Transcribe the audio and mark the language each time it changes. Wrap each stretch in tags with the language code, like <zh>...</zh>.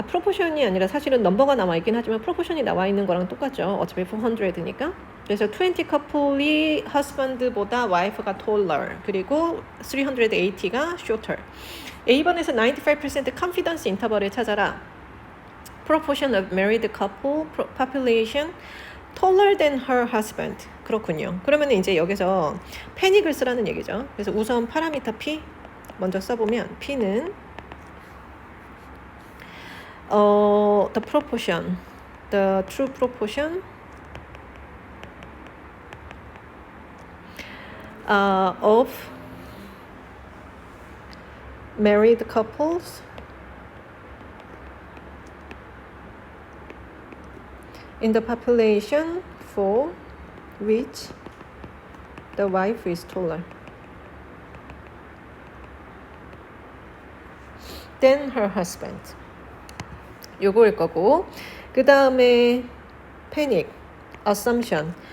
<ko>프로포션이 아니라 사실은 넘버가 나와 있긴 하지만 프로포션이 나와 있는 거랑 똑같죠. 어차피 400니까. 그래서 20 커플이 husband보다 wife가 taller, 그리고 380가 shorter. A번에서 95% confidence interval을 찾아라.</ko> <en>Proportion of married couple population taller than her husband.</en> <ko>그렇군요. 그러면 이제 여기서 패닉을 쓰라는 얘기죠. 그래서 우선 파라미터 P 먼저 써보면 P는</ko> <en>the proportion, the true proportion of married couples in the population for which the wife is taller than her husband.</en> <ko>요거일 거고, 그 다음에 panic, assumption.</ko>